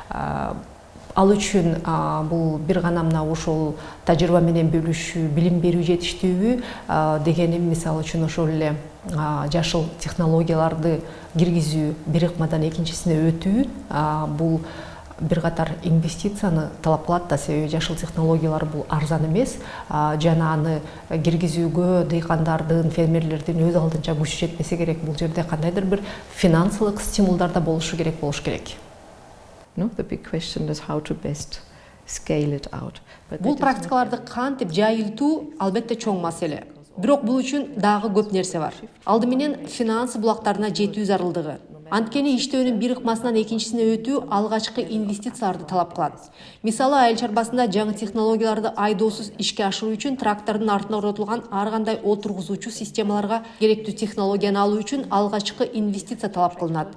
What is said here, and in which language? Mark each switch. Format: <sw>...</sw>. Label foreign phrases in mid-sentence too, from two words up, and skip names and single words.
<ky>Ал үчүн бул бир гана мына ушул тажрыйба менен бөлүшүү, билим берүү жетиштүүбү дегеним, мисалы үчүн ошол эле жашыл технологияларды киргизүү, бир ыкмадан экинчисине өтүү, бул бир катар инвестицияны талап кылат да, себеби жашыл технологиялар бул арзан эмес, жана аны киргизүүгө дыйкандардын, фермерлердин өз алдынча күчү жетпесе керек. Бул жерде кандайдыр бир финансылык стимулдар да болуш керек.</ky> <en>No, the big question is how to best scale it out.</en> <ky>Бул практикаларды кантип жайылтуу албетте чоң маселе. Бирок бул үчүн дагы көп нерсе бар. Алды менен финанс булактарына жетүү зарылдыгы. Анткени иштөөнүн бир ыкмасынан экинчисине өтүү алгачкы инвестицияларды талап кылат. Мисалы, айыл чарбасында жаңы технологияларды айдоосуз ишке ашыруу үчүн трактордун артына орнотулган ар кандай отургузуучу системаларга керектүү технологияны алуу үчүн алгачкы инвестиция талап кылынат.</ky>